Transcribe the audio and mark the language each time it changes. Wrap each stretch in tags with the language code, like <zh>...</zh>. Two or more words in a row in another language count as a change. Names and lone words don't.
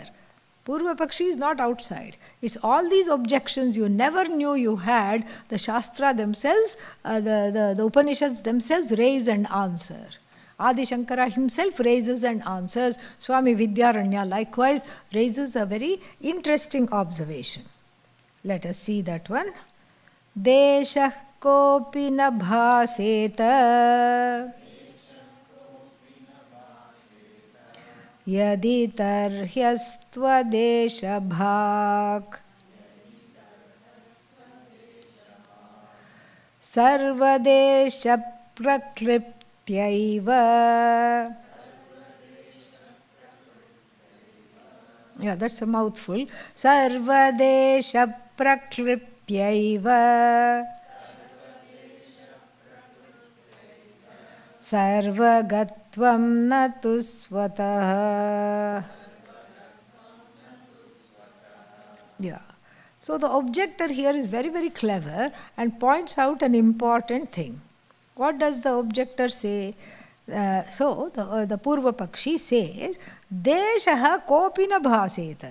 <en>Purva Pakshi is not outside. It's all these objections you never knew you had, the Shastra themselves, the Upanishads themselves raise and answer. Adi Shankara himself raises and answers. Swami Vidyaranya likewise raises a very interesting observation. Let us see that one.</en> <sa>देशः कोपि न भासेत यदि तर्ह्यस्त्व देश भाक् सर्वदेश प्रकॢप्</sa> <en>yeah, that's a mouthful.</en> <sa>सर्वदेश प्रकॢप्त्यैव सर्वगत्वं न तु स्वतः.</sa> <en>Yeah. So the objector here is very, very clever and points out an important thing. What does the objector say? The Purva Pakshi says,</en> <sa>देशः कोपिन भासेत.</sa>